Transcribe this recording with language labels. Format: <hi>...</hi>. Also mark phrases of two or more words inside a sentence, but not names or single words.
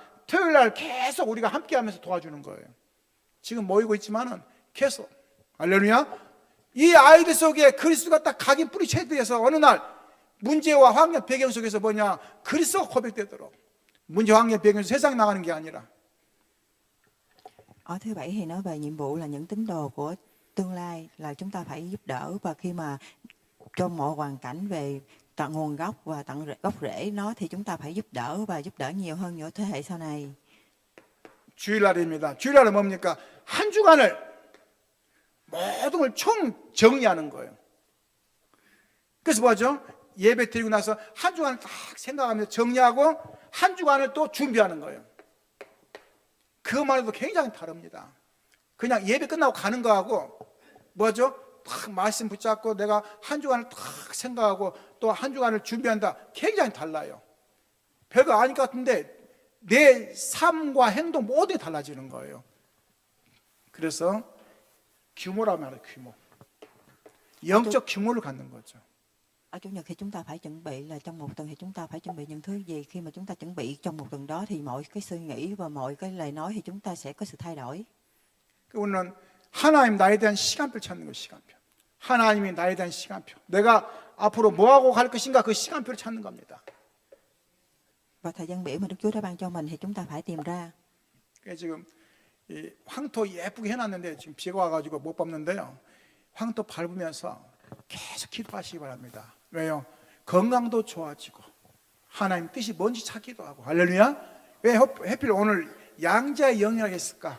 <ko>토요일 날 계속 우리가 함께 하면서 도와주는 거예요. 지금 모이고 있지만은 계속. 할렐루야. 이 아이들 속에 그리스도가 딱 각인 뿌리쳐져서 어느 날 문제와 환경 배경 속에서 뭐냐? 그리스도가 고백되도록. 문제 환경 배경 속에서 세상 나가는 게 아니라.</ko> <vi>Ở thứ bảy thì nói về nhiệm vụ là những tín đồ của tương lai, là chúng ta phải giúp đỡ, và khi mà trong mọi hoàn cảnh về tận nguồn gốc và tận gốc rễ nó thì chúng ta phải giúp đỡ, và giúp đỡ nhiều hơn những thế hệ sau này.</vi> <ko>주일날입니다. 주일날은 뭡니까? 한 주간을 모든 걸 총 정리하는 거예요. 그래서 뭐죠? 예배 드리고 나서 한 주간을 딱 생각하면서 정리하고 한 주간을 또 준비하는 거예요. 그것만 해도 굉장히 다릅니다. 그냥 예배 끝나고 가는 거하고 뭐죠? 딱 말씀 붙잡고 내가 한 주간을 딱 생각하고 또 한 주간을 준비한다. 굉장히 달라요. 별거 아닐 것 같은데 내 삶과 행동 모두 달라지는 거예요. 그래서 규모라면 하는 규모. 영적 규모를 갖는 거죠.</ko> <vi>Ở chủ nhật thì chúng ta phải chuẩn bị là trong một tuần thì chúng ta phải chuẩn bị những thứ gì. Khi mà chúng ta chuẩn bị trong một tuần đó thì mọi cái suy nghĩ và mọi cái lời nói thì chúng ta sẽ có sự thay đổi.</vi> <ko>우리는 하나님 나에 대한 시간표를 찾는 거예요. 시간표. 하나님이 나에 대한 시간표. 내가 앞으로 뭐하고 갈 것인가 그 시간표를 찾는 겁니다.</ko> <vi>Và thời gian biểu mà Đức Chúa đã ban cho mình thì chúng ta phải tìm ra.</vi> <ko>지금 이 황토 예쁘게 해놨는데 지금 비가 와가지고 못 밟는데요. 황토 밟으면서 계속 기도하시기 바랍니다. 왜요? 건강도 좋아지고 하나님 뜻이 뭔지 찾기도 하고. 할렐루야. 왜 하필 오늘 양자의 영이라고 했을까?</ko>